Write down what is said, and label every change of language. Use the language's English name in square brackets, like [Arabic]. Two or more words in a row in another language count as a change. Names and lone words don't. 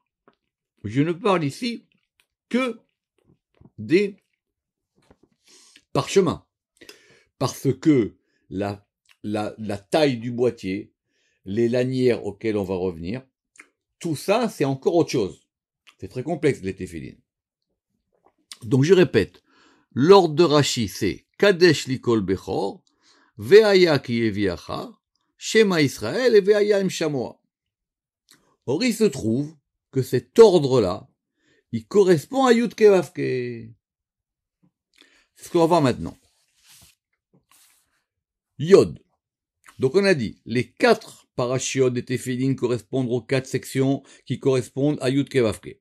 [French] Je ne parle ici que des parchemins. Parce que la taille du boîtier, les lanières auxquelles on va revenir, tout ça, c'est encore autre chose. C'est très complexe, les téphilines. Donc je répète, l'ordre de Rashi, c'est Kadesh likol bechor, Veaya ki eviacha, Shema Israël et Veaya im Shamoa. Or, il se trouve que cet ordre-là, il correspond à Yud Kevavke. C'est ce qu'on va voir maintenant. Yod. Donc on a dit, les 4 parachiotes des téphilines correspondent aux 4 sections qui correspondent à Yud Ke Vav Ke.